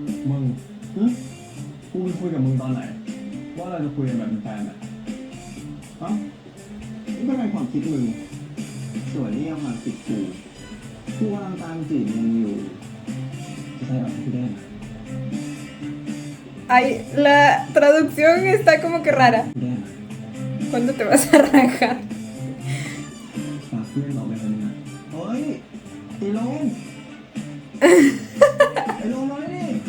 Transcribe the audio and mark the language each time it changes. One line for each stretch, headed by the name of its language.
Thai: มึงกูไปคุยกับมึงตอนไหนว่าเราจะคุยกันแบบเป็นแฟนอ่ะเอ้านี่ก็เป็นความคิดมึงส่วนนี่ความคิดกูกำลังตามจีบมึงอยู่จะใช่แบบที่ได้ไหม
Spanish: Ay, la traducción está como que rara.
Thai: ที่ได้ไหม
Spanish: ¿Cuándo te vas a rajar?
Thai: ฝากเพื่อนออกไปคนนึงนะเฮ้ยไอ้ลงไอ้ลงมาดิ